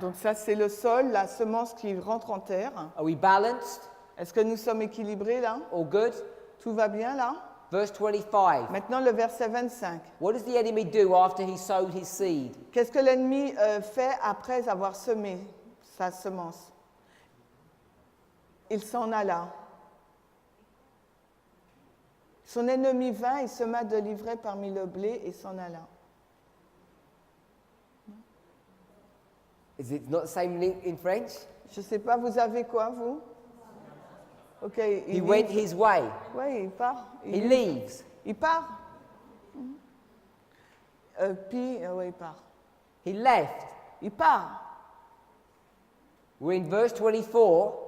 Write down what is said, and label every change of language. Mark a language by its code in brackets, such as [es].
[fr] Donc ça, c'est le sol, la semence qui rentre en terre. [en] Are we balanced? [fr] Est-ce que nous sommes équilibrés là? [en] All good? [fr] Tout va bien là? [en] Verse 25. [fr] Maintenant, le verset 25. [en] What does the enemy do after he sowed his seed? [fr] Qu'est-ce que l'ennemi fait après avoir semé sa semence? Il s'en alla. Son ennemi vint et sema de l'ivraie parmi le blé et s'en alla. [en] Is it not the same in French? [fr] Je ne sais pas, vous avez quoi, vous? Ok. [en] He went his way. [fr] Oui, il part. [en] He leaves. [fr] Il part. Puis, oui, il part. [en] He left. [fr] Il part. [en] We're in verse 24,